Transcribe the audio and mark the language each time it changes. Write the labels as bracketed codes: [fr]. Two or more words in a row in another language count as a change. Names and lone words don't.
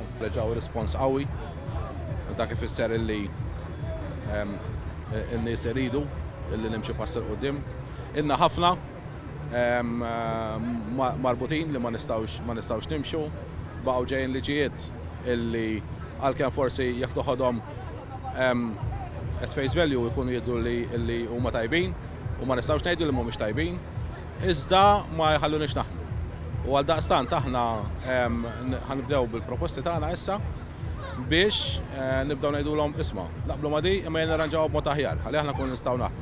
[mt] Reġgħu rispons qawwi dak ifisser illi n-nies iridu illi nimxu pass il qudiem. Inna ħafna marbutin li ma nistgħux nimxu baqgħu ġejjin liġijiet illi għalkemm forsi jekk toħodhom [en] at face value [mt] jkunu jidhru li huma tajbin u ma nistgħux ngħidu li mhumiex tajbin, iżda ma jħallunix naħdmu. U għal daqstant aħna ħanibdew bil-proposti tagħna issa biex nibdew ngħidulhom isma' naqblu ma' di imma nirranġawha b'mod aħjar ħalli aħna nkunu nistgħu naħdmu.